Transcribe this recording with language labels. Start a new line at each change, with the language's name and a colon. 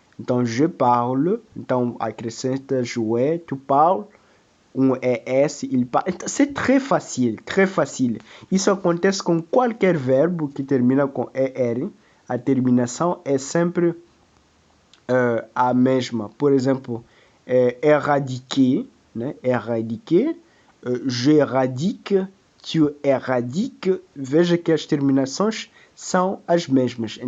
Portuguese: Então,
French: je parle.
Portuguese: Então, acrescenta
French: jouer, tu parles.
Portuguese: Um ES,
French: il parle.
Portuguese: Então,
French: c'est très facile.
Portuguese: Isso acontece com qualquer verbo que termina com ER. A terminação é sempre a mesma. Por exemplo, éradiquer, né? Éradiquer.
French: J'éradique, tu éradiques.
Portuguese: Veja que as terminações são as mesmas.